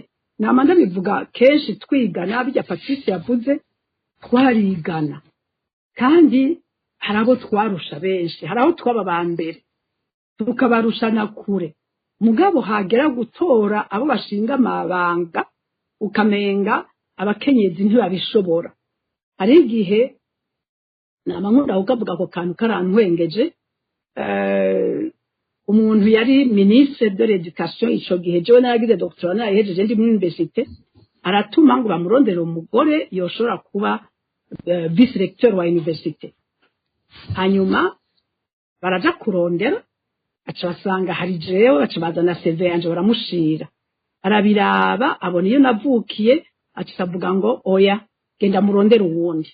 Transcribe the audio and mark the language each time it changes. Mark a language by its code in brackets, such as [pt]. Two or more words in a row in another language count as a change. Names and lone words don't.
[rn] Namanda bivuga kenshi twigana bijya Patrice yavuze, twarigana kandi harabo twarusha benshi, haraho twaba bambere tukabarushana kure, mugabo hagera gutora abo bashinga amabanga ukamenga abakenyezi ntibabishobora. Hari igihe namankunda ukavuga ko kantu karantwengeje. Umuntu yari [fr] ministre de l'éducation [rn] ico gihe jewe naragize doctorat nayihejeje ndi muri université, aratuma ngo bamurondere umugore yoshobora kuba [fr] vice recteur [rn] wa université. Hanyuma baraja kurondera, aca basanga hari jewe, aca bazana CV yanje baramushira, arabiraba abona iyo navukiye, aca avuga ngo oya genda murondera uwundi.